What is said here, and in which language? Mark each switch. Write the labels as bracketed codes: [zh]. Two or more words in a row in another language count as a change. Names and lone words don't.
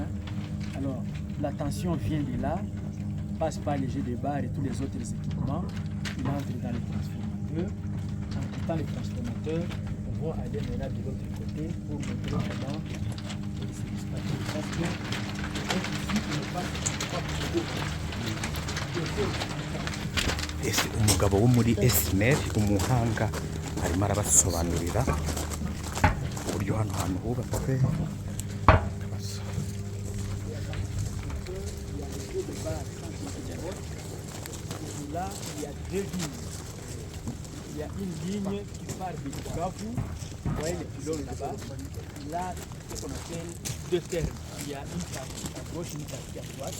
[fr] Alors, la tension vient de là, passe par les jets de barres et tous les autres équipements. Il entre dans les transformateurs. En quittant les transformateurs, nous pouvons aller maintenant de l'autre côté pour montrer comment c'est dispatché. Parce que ici, il ne passe pas [rw] Ese umugabo wo muri Esmer umuhanga arimo arabasobanurira uburyo hano hantu hubatswe. [fr] Là, il y a deux lignes. Il y a une ligne qui part de Bukavu, vous voyez les pylônes là-bas. Là, ce qu'on appelle deux termes. Il y a une partie à gauche, une partie à droite.